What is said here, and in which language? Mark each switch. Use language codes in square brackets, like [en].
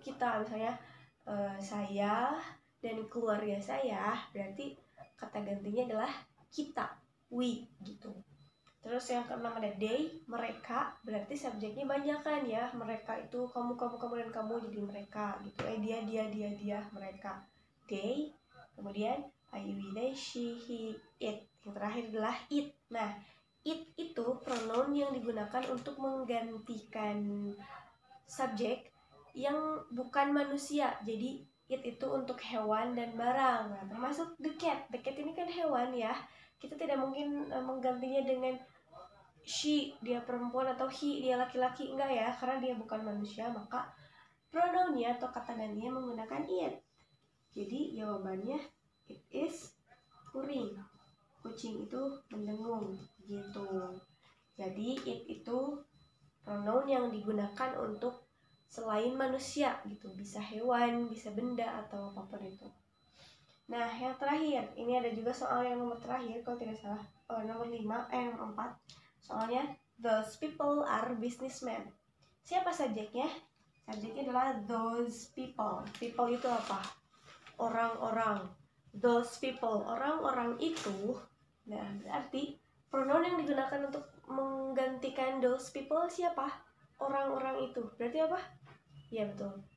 [id] Kita misalnya saya dan keluarga saya, berarti kata gantinya adalah kita, we gitu. Terus yang keenam ada they, mereka, berarti subjeknya banyak kan ya. Mereka itu kamu dan kamu, jadi mereka gitu. Dia, mereka. They, kemudian I, we, they, she, he, it. Yang terakhir adalah it. Nah, it itu pronoun yang digunakan untuk menggantikan subjek yang bukan manusia. Jadi it itu untuk hewan dan barang. Nah, termasuk the cat. The cat ini kan hewan ya. Kita tidak mungkin menggantinya dengan she, dia perempuan, atau he, dia laki-laki. Enggak ya, karena dia bukan manusia. Maka pronounnya atau kata gantinya menggunakan it. Jadi jawabannya [en] it is purring. [id] Kucing itu mendengung gitu. Jadi it itu pronoun yang digunakan untuk selain manusia gitu. Bisa hewan, bisa benda, atau apapun itu. Nah, yang terakhir, ini ada juga soal yang nomor terakhir kalau tidak salah, nomor 4. Soalnya, [en] those people are businessmen. [id] Siapa subjeknya? Subjeknya adalah those people. People itu apa? Orang-orang. Those people, orang-orang itu. Nah, berarti pronoun yang digunakan untuk menggantikan those people siapa? Orang-orang itu. Berarti apa? Ya betul.